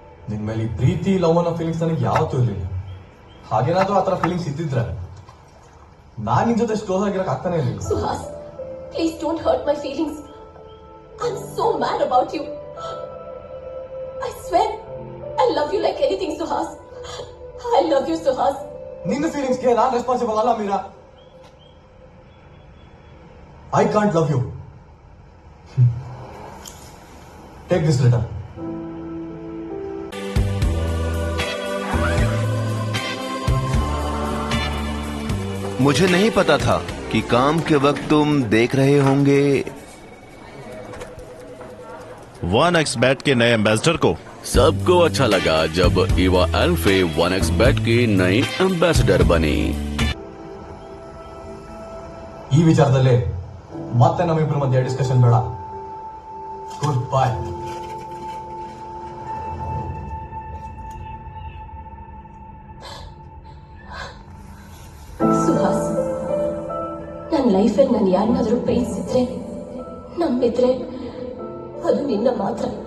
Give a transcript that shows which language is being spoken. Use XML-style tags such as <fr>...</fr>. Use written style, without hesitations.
<kn>ನಿನ್ ಮೇಲೆ ಈ ಪ್ರೀತಿ ಲವ್ ಅನ್ನೋ ಫೀಲಿಂಗ್ಸ್ ನನಗೆ ಯಾವತ್ತೂ ಇರಲಿಲ್ಲ. ಹಾಗೇನಾದ್ರೂ ಆತರ ಫೀಲಿಂಗ್ಸ್ ಇದ್ದಿದ್ರೆ ನಾನ್ ನಿನ್ ಜೊತೆ ಕ್ಲೋಸ್ ಆಗಿರಕ್ ಆಗ್ತಾನೆ ಇರಲಿಲ್ಲ.</kn> <en>Suhas, please don't hurt my feelings. I'm so mad about you. I swear, I love you like anything, Suhas. I love you, Suhas.</en> <kn>ನಿನ್ನ ಫೀಲಿಂಗ್ಸ್ಗೆ ನಾನ್ ರೆಸ್ಪಾನ್ಸಿಬಲ್ ಅಲ್ಲ Meera.</kn> <en>I can't love you. Take this letter.</en> <hi>मुझे नहीं पता था कि काम के वक्त तुम देख रहे होंगे 1xBet के नए एम्बेसडर को। सबको अच्छा लगा जब इवा एल्फे 1xBet की नई एम्बेसडर बनी।</hi> <kn>ಈ ವಿಚಾರದಲ್ಲಿ ಮತ್ತೆ ನಮ್ಮಿಬ್ಬರ ಮಧ್ಯೆ ಡಿಸ್ಕಷನ್ ಬೇಡ.</kn> <en>Goodbye.</en> <kn>ಸುಹಾಸ್, ನನ್ನ ಲೈಫಲ್ಲಿ ನಾನು ಯಾರನ್ನಾದ್ರೂ ಪ್ರೀತಿಸಿದ್ರೆ, ನಂಬಿದ್ರೆ ಅದು ನಿನ್ನ ಮಾತ್ರ.</kn>